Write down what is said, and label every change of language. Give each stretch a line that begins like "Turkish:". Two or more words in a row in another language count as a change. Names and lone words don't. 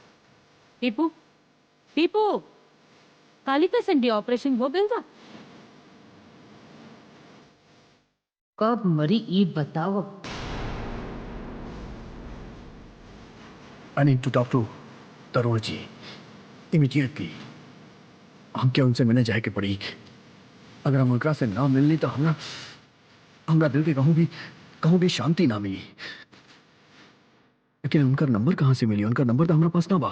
Bhojpuri: दीपू, काली का
English: Sunday operation
Bhojpuri: हो गइल बा? कब मरी ई बताओ।
English: I need to talk to Tarun ji immediately.
Bhojpuri: हम क्या उनसे मिलने जाए के पड़ी? अगर हम उनका से ना मिलनी तो हमरा दिल के कहूँ भी शांति ना मिली। लेकिन उनका नंबर कहाँ से मिली? उनका नंबर तो हमारे पास ना बा।